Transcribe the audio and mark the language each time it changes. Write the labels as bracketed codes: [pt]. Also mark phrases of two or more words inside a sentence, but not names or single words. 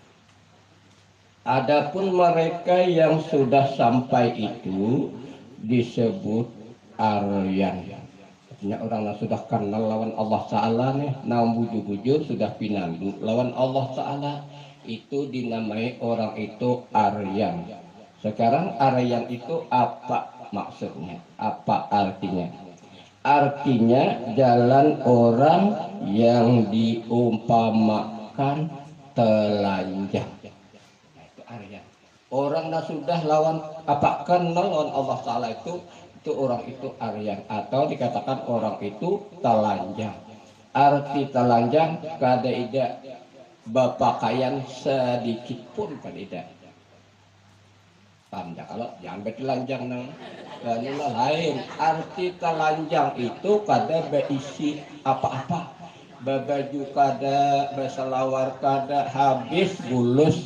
[id] Adapun mereka yang sudah sampai itu disebut aryan. Artinya orang yang sudah kenal lawan Allah Ta'ala nih, nah [bjn] bujur-bujur sudah pinandu [id] lawan Allah Ta'ala. itu dinamai orang itu Aryan. Sekarang Aryan itu apa maksudnya? Apa artinya? Artinya jalan orang yang diumpamakan telanjang. Nah, itu Aryan. Orang yang sudah lawan apa kenal lawan Allah Ta'ala itu orang itu Aryan, atau dikatakan orang itu telanjang. [bjn] Arti telanjang kada ida bapakaian sedikit pun kada ida. [id] Paham ya? Kalau jangan bertelanjang nang lain. Arti telanjang itu kada berisi apa-apa. [bjn] Baju kada, berselawar kada, habis bulus.